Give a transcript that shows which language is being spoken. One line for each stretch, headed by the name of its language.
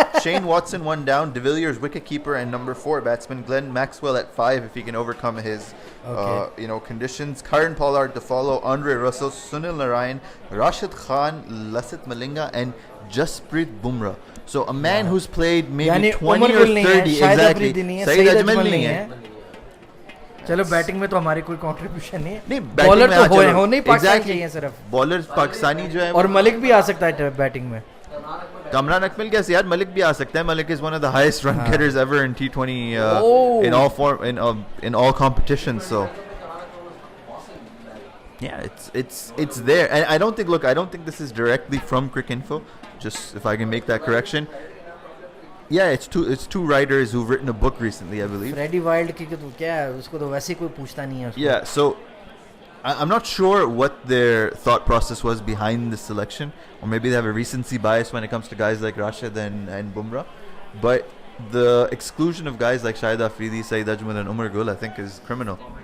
English: Shane Watson 1 down, De Villiers wicketkeeper, and number 4 batsman Glenn Maxwell at 5 if he can overcome his conditions. Karen Pollard to follow, Andre Russell, Sunil Narayan, Rashid Khan, Lasith Malinga, and Jasprit Bumrah. So a man who's played maybe 20 or 30. Exactly. Saeed Ajmal
Hindi: nahi hai. चलो batting में तो हमारी कोई contribution नहीं है. नहीं, bowler तो हो नहीं पाकिस्तान चाहिए सिर्फ. बॉलर पाकिस्तानी जो है, और मलिक भी आ सकता है बैटिंग में. Kamran Akmal कैसे यार, मलिक भी आ सकता है.
English: Malik is one of the highest run getters ever in T20 in all competitions. So yeah, it's there, and I don't think this is directly from Cricinfo. Just if I can make that correction. Yeah, it's two writers who've written a book recently, I believe.
Hindi: Freddie Wild की तो क्या है, उसको तो वैसे कोई पूछता नहीं है.
English: Yeah, so I'm not sure what their thought process was behind this selection, or maybe they have a recency bias when it comes to guys like Rashid and Bumrah. But the exclusion of guys like Shahid Afridi, Saeed Ajmal, and Umar Gul, I think, is criminal.